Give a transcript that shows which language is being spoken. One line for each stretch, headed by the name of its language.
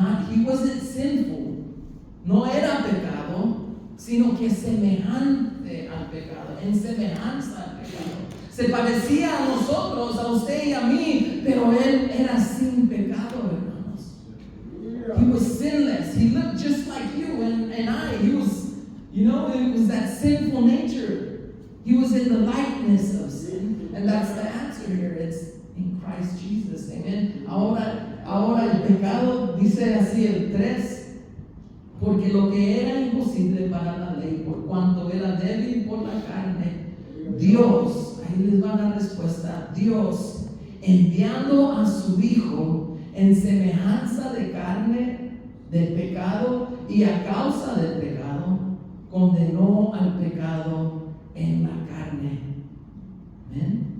English: He wasn't sinful.
Spanish: No era pecado, sino que semejante al pecado, en semejanza al pecado. Se parecía a nosotros, a usted y a mí, pero él era sin pecado, hermanos.
English: He was sinless. He looked just like you and I. He was, it was that sinful nature. He was in the likeness of sin. And that's the answer here. It's in Christ Jesus. Amen.
Spanish: Ahora el pecado, dice así el 3, porque lo que era imposible para la ley, por cuanto era débil por la carne, Dios, ahí les va la respuesta, Dios, enviando a su Hijo en semejanza de carne del pecado y a causa del pecado, condenó al pecado en la carne. ¿Ven?